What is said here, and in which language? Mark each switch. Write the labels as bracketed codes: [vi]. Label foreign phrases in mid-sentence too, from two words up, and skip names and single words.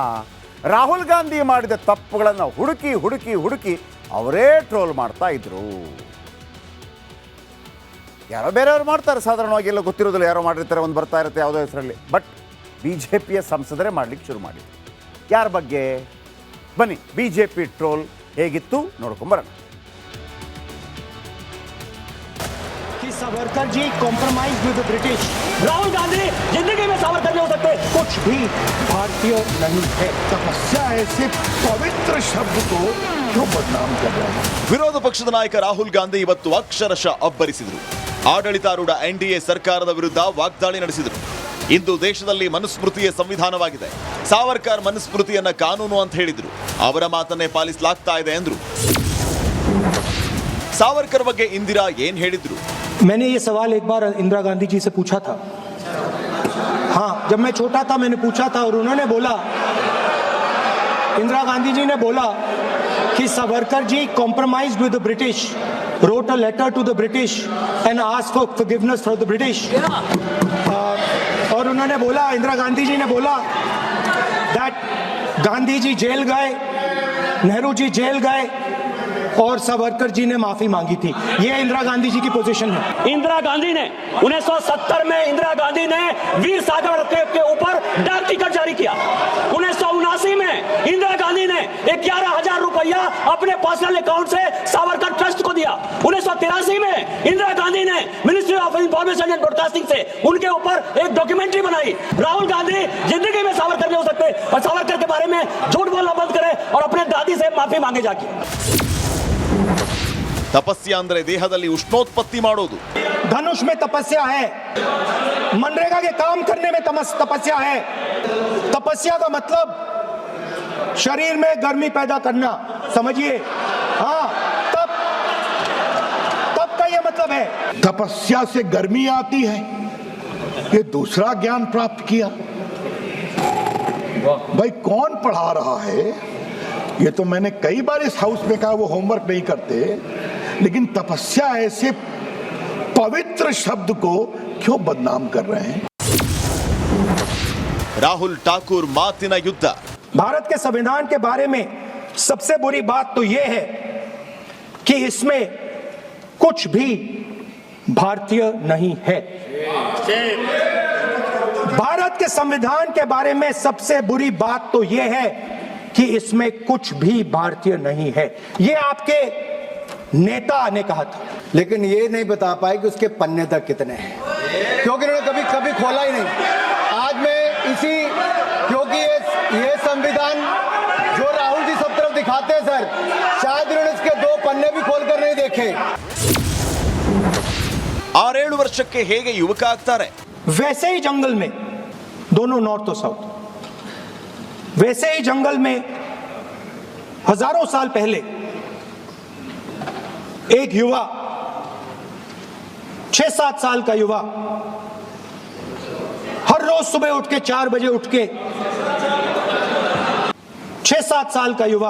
[kn] ರಾಹುಲ್ ಗಾಂಧಿ ಮಾಡಿದ ತಪ್ಪುಗಳನ್ನು ಹುಡುಕಿ ಹುಡುಕಿ ಹುಡುಕಿ ಅವರೇ ಟ್ರೋಲ್ ಮಾಡ್ತಾ ಇದ್ರು. ಯಾರೋ ಬೇರೆಯವರು ಮಾಡ್ತಾರೆ, ಸಾಧಾರಣವಾಗಿ ಎಲ್ಲ ಗೊತ್ತಿರೋದಿಲ್ಲ, ಯಾರೋ ಮಾಡಿರ್ತಾರೆ, ಒಂದು ಬರ್ತಾ ಇರುತ್ತೆ ಯಾವುದೋ ಹೆಸರಲ್ಲಿ. ಬಟ್ ಬಿ ಜೆ ಪಿಯ ಸಂಸದರೇ ಮಾಡಲಿಕ್ಕೆ ಶುರು ಮಾಡಿದ್ರು. ಯಾರ ಬಗ್ಗೆ? ಬನ್ನಿ, ಬಿ ಜೆ ಪಿ ಟ್ರೋಲ್ ಹೇಗಿತ್ತು ನೋಡ್ಕೊಂಬರೋಣ. [hi] सावरकर जी [en] compromise with British. [hi] राहुल गांधी जिंदगी में सावरकर नहीं हो सकते. कुछ भी भारतीय नहीं है. तपस्या ऐसे पवित्र शब्द को क्यों बदनाम कर रहे हैं? [kn] ವಿರೋಧ ಪಕ್ಷದ ನಾಯಕ ರಾಹುಲ್ ಗಾಂಧಿ ಇವತ್ತು ಅಕ್ಷರಶಃ ಅಬ್ಬರಿಸಿದರು. ಆಡಳಿತಾರೂಢ ಎನ್ಡಿಎ ಸರ್ಕಾರದ ವಿರುದ್ಧ ವಾಗ್ದಾಳಿ ನಡೆಸಿದರು. ಇಂದು ದೇಶದಲ್ಲಿ ಮನುಸ್ಮೃತಿಯೇ ಸಂವಿಧಾನವಾಗಿದೆ, ಸಾವರ್ಕರ್ ಮನುಸ್ಮೃತಿಯನ್ನ ಕಾನೂನು ಅಂತ ಹೇಳಿದ್ರು. ಅವರ ಮಾತನ್ನೇ ಪಾಲಿಸಲಾಗ್ತಾ ಇದೆ ಎಂದ್ರು. ಸಾವರ್ಕರ್ ಬಗ್ಗೆ ಇಂದಿರಾ ಏನ್ ಹೇಳಿದ್ರು? [hi] मैंने ये सवाल एक बार इंदिरा गांधी जी से पूछा था. हाँ, जब मैं छोटा था मैंने पूछा था और उन्होंने बोला, इंदिरा गांधी जी ने बोला कि सावरकर जी [en] compromised with the British, wrote a letter to the British and asked for forgiveness for the British. [hi] और उन्होंने बोला, इंदिरा गांधी जी ने बोला that गांधी जी जेल गए, नेहरू जी जेल गए और सावरकर जी ने माफी मांगी थी. ये इंदिरा गांधी जी की पोजीशन है. इंदिरा गांधी ने 1970 में इंदिरा गांधी ने वीर सावरकर के ऊपर डाक टिकट जारी किया. 1979 में इंदिरा गांधी ने 11,000 रुपया अपने [en] personal account [hi] से सावरकर ट्रस्ट को दिया. 1983 में इंदिरा गांधी ने मिनिस्ट्री ऑफ इंफॉर्मेशन एंड ब्रॉडकास्टिंग से उनके ऊपर एक डॉक्यूमेंट्री बनाई. राहुल गांधी जिंदगी में सावरकर नहीं हो सकते और सावरकर के बारे में झूठ बोलना बंद करे और अपने दादी से माफी मांगे जाके. [kn] ತಪಸ್ಯ ಅಂದ್ರೆ ದೇಹದಲ್ಲಿ ಉಷ್ಣೋತ್ಪತ್ತಿ ಮಾಡೋದು. [hi] धनुष में तपस्या है, मनरेगा के काम करने में तपस्या है. तपस्या का मतलब शरीर में गर्मी पैदा करना, समझिए. हाँ, तब का ये मतलब है. तपस्या से गर्मी आती है, ये दूसरा ज्ञान प्राप्त किया. भाई कौन पढ़ा रहा है? ये तो मैंने कई बार इस हाउस में कहा, वो होमवर्क नहीं करते. लेकिन तपस्या ऐसे पवित्र शब्द को क्यों बदनाम कर रहे हैं? [kn] ರಾಹುಲ್ ಠಾಕೂರ್ ಮಾತಿನ ಯುದ್ಧ. [hi] भारत के संविधान के बारे में सबसे बुरी बात तो यह है कि इसमें कुछ भी भारतीय नहीं है. भारत के संविधान के बारे में सबसे बुरी बात तो यह है कि इसमें कुछ भी भारतीय नहीं है. ये आपके नेता ने कहा था, लेकिन ये नहीं बता पाए कि उसके पन्ने तक कितने हैं, क्योंकि उन्होंने कभी खोला ही नहीं. आज मैं इसी, क्योंकि ये संविधान जो राहुल जी सब तरफ दिखाते हैं सर, शायद उन्होंने इसके 2 पन्ने भी खोलकर नहीं देखे. [kn] 6-7 ವರ್ಷಕ್ಕೆ ಹೇಗೆ ಯುವಕ ಆಗ್ತಾರೆ? [hi] वैसे ही जंगल में, दोनों नॉर्थ और साउथ, वैसे ही जंगल में हजारों साल पहले एक युवा, 6-7 साल का युवा, हर रोज सुबह उठ के 4 बजे उठ के, 6-7 साल का युवा.